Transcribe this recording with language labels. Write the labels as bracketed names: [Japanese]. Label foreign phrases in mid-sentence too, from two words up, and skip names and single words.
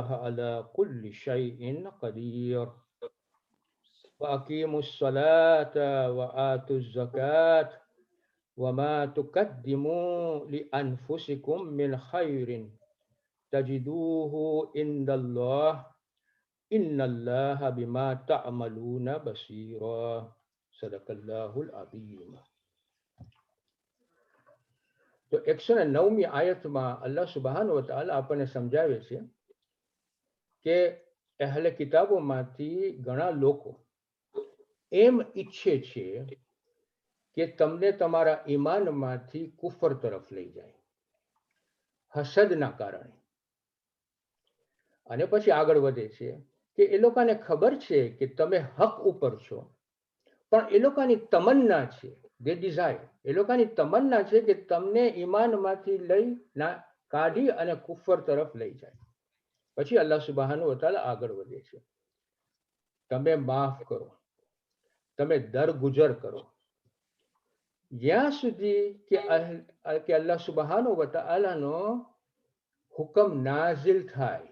[Arabic] على كل شيء قدير وأقيموا الصلاة وآتوا الزكاة وما تقدموا لأنفسكم من خير تجدوه عند الله إن الله بما تعملون بصيرا صدق الله العظيم. [Gujarati] તો 109મી આયતમાં [Arabic] الله سبحانه وتعالى [Gujarati] આપણને સમજાવે છે કે અહેલે કિતાબોમાંથી ઘણા લોકો એમ ઈચ્છે છે કે તમને તમારા ઈમાનમાંથી કુફર તરફ લઈ જાય હસદના કારણે. અને પછી આગળ વધે છે કે એ લોકોને ખબર છે કે તમે હક ઉપર છો, પણ એ લોકોની તમન્ના છે, [English] they desire, [Gujarati] એ લોકોની તમન્ના છે કે તમને ઈમાનમાંથી કાઢી અને કુફર તરફ લઈ જાય. પછી [Arabic] الله سبحانه وتعالى [Gujarati] આગળ વધે છે, તમે માફ કરો, તમે દરગુજર કરો, જ્યાં સુધી કે અલ્લાહ સુબહાનહુ વ તઆલાનો હુકમ નાઝિલ થાય.